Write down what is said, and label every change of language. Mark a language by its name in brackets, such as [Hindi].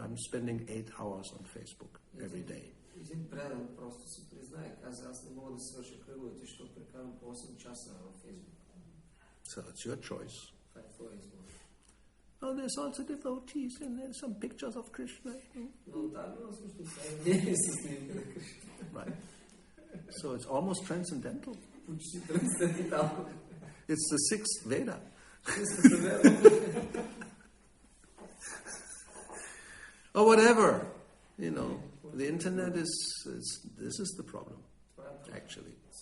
[English] I'm spending 8 hours on Facebook every day. [Bulgarian] Един предан просто си признае, каза, аз не мога да свърша кръговете, защото прекарам по 8 часа във Фейсбук. [English] So it's your choice. [Bulgarian] Това е твоя избор. [English] Oh, there's also devotees and there's some pictures of Krishna. [Bulgarian] Но там има също не с снимка на Кришна. [English] Right. So it's almost transcendental. [Bulgarian] Почти трансцендентално. [English] It's the 6th Veda. Or whatever, the internet this is the problem, actually.